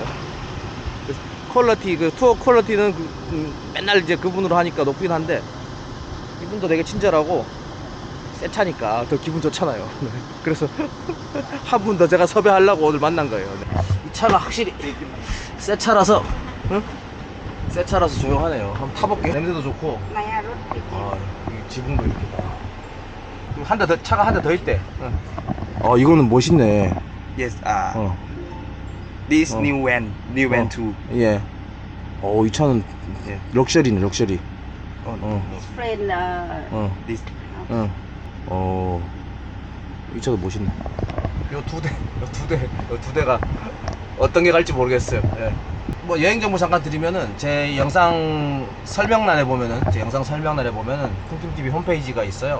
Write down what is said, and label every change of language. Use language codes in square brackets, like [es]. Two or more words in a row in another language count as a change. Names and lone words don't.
[ko] 그 퀄리티, 그 투어 퀄리티는 맨날 이제 그분으로 하니까 높긴 한데 이분도 되게 친절하고 새 차니까 더 기분 좋잖아요. 그래서 한 분 더 제가 섭외하려고 오늘 만난 거예요. 이 차가 확실히 새 차라서, 응? 새 차라서 조용하네요. 한번 타볼게요. 냄새도 좋고. Này rốt thì 아, 이 지붕도 이렇게. 한 대 더, 차가 한 대 더 있대. 응. 이거는 멋있네. [en] Yes. This Oh. new van too. [ko] 예. 이 차는 예. 럭셔리네, 럭셔리. [en] Oh. his friend This. [ko] 응. 이 차도 멋있네. 요 두 대가 어떤 게 갈지 모르겠어요. 예. 뭐 여행 정보 잠깐 드리면은 제 영상 설명란에 보면은 쿵팀TV 홈페이지가 있어요.